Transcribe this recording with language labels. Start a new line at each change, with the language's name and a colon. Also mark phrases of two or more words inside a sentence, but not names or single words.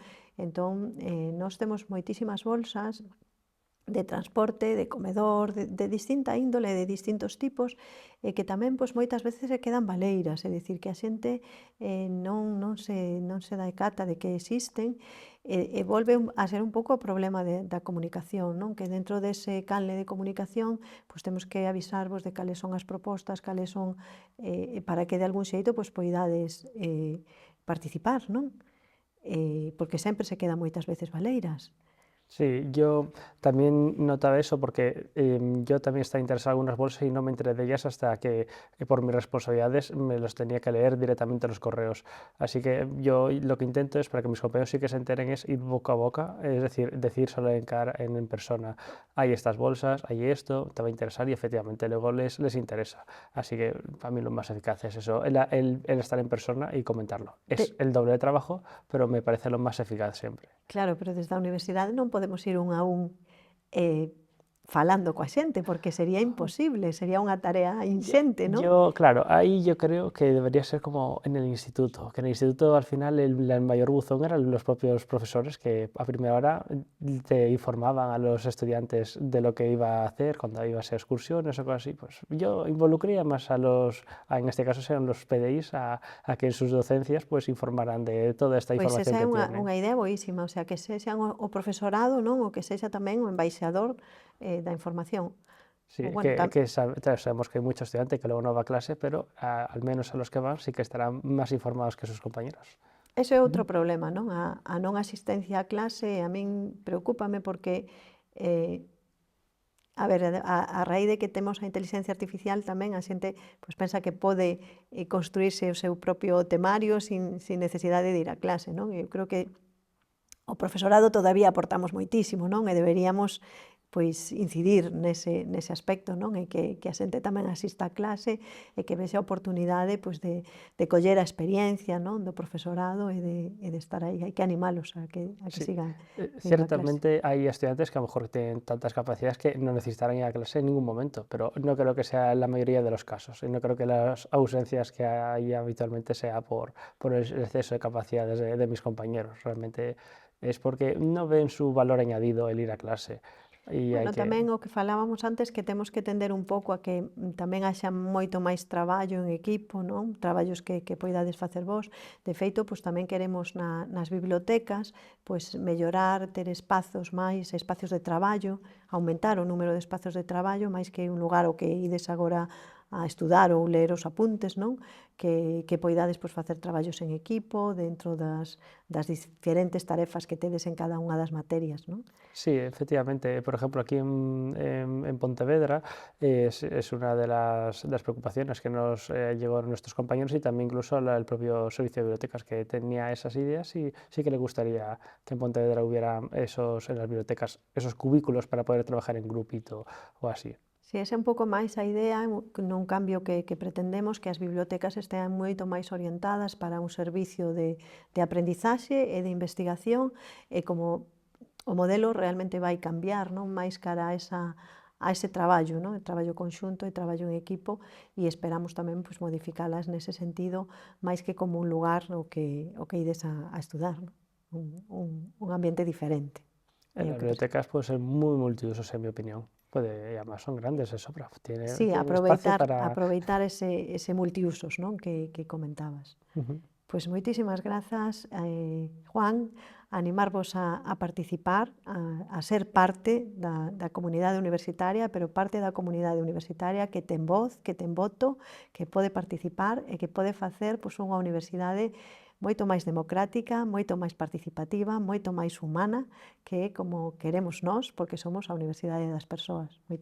Galician: Entón, nós temos moitísimas bolsas de transporte, de comedor, de distinta índole, de distintos tipos, e que tamén pois, moitas veces se quedan baleiras, é dicir, que a xente non se dá cata de que existen, e volve a ser un pouco o problema da comunicación, non? Que dentro dese canle de comunicación pois, temos que avisarvos de cales son as propostas, cales son, para que de algún xeito pois, poidades participar, non? Porque sempre se quedan moitas veces baleiras.
Spanish: Sí, yo también notaba eso porque yo también estaba interesado en algunas bolsas y no me enteré de ellas hasta que por mis responsabilidades me los tenía que leer directamente en los correos. Así que yo lo que intento es para que mis compañeros sí que se enteren es ir boca a boca, es decir solo en persona, hay estas bolsas, hay esto, te va a interesar y efectivamente luego les interesa. Así que para mí lo más eficaz es eso, el estar en persona y comentarlo. Es el doble de trabajo, pero me parece lo más eficaz siempre.
Galician: Claro, pero desde a universidade non podemos ir un a un falando coa xente, porque sería imposible, sería unha tarea inxente, non?
Spanish: Claro, ahí yo creo que debería ser como en el instituto, que en el instituto al final el mayor buzón eran los propios profesores que a primera hora te informaban a los estudiantes de lo que iba a hacer cuando iba a ser excursiones o cosas así. Pues yo involucraría más en este caso sean los PDIs, a que en sus docencias pues informaran de toda esta
Galician: Pois
Spanish: información
Galician: esa é
Spanish: que tienen.
Galician: unha idea boísima,
Spanish: o sea,
Galician: que sexan o profesorado, non? O que sexa tamén o embaixador da información.
Spanish: Sí, O, bueno, sabemos que hay muchos estudiantes que luego no va a clase, pero al menos a los que van sí que estarán más informados que sus compañeros.
Galician: Ese é outro problema, non? A non asistencia á clase a min preocúpame porque a ver, a raíz de que temos a inteligencia artificial tamén a xente pois, pensa que pode construirse o seu propio temario sin necesidade de ir á clase, non? Eu creo que o profesorado todavía aportamos moitísimo, non? E deberíamos pois incidir nese aspecto, non? E que a xente tamén asista á clase e que vexe a oportunidade pois, de coller a experiencia, non? Do profesorado e de estar aí. Hai que animalos a que
Spanish: Sí,
Galician: sigan indo á clase.
Spanish: ciertamente hay estudiantes que a lo mejor tienen tantas capacidades que no necesitarán ir a clase en ningún momento, pero no creo que sea la mayoría de los casos y no creo que las ausencias que hay habitualmente sea por el exceso de capacidades de mis compañeros. Realmente es porque no ven su valor añadido el ir a clase y hay
Galician: Bueno,
Spanish: que...
Galician: tamén o que falábamos antes que temos que tender un pouco a que tamén haxa moito máis traballo en equipo, non? Traballos que poidades facer vos. De feito, pois tamén queremos nas bibliotecas pois mellorar, ter espacios de traballo, aumentar o número de espacios de traballo, máis que un lugar o que ides agora a estudar ou ler os apuntes, non? Que poidades pois, facer traballos en equipo dentro das diferentes tarefas que tedes en cada unha das materias, non?
Spanish: Sí, efectivamente. Por ejemplo, aquí en Pontevedra es una de las preocupaciones que nos llegó a nuestros compañeros y también incluso el propio servicio de bibliotecas que tenía esas ideas y sí que le gustaría que en Pontevedra hubiera en las bibliotecas esos cubículos para poder trabajar en grupito o así.
Galician: Si, esa é un pouco máis a idea, nun cambio que pretendemos, que as bibliotecas estean moito máis orientadas para un servicio de aprendizaxe e de investigación, e como o modelo realmente vai cambiar, non? Máis cara a ese traballo, non? O traballo conxunto e traballo en equipo, e esperamos tamén pois, modificalas nese sentido, máis que como un lugar o que ides a estudar, non? Un ambiente diferente.
Spanish: En
Galician: É o
Spanish: las
Galician: que
Spanish: bibliotecas puede ser muy multiusos, en mi opinión. Puede, y además son grandes de sobra, tiene
Galician: Sí,
Spanish: espacio para...
Galician: aproveitar ese multiusos, non, que comentabas. Ujú. Pois moitísimas grazas, Juan, animarvos a participar, a ser parte da comunidade universitaria, pero parte da comunidade universitaria que ten voz, que ten voto, que pode participar e que pode facer pois, unha universidade moito máis democrática, moito máis participativa, moito máis humana, que é como queremos nós, porque somos a universidade das persoas.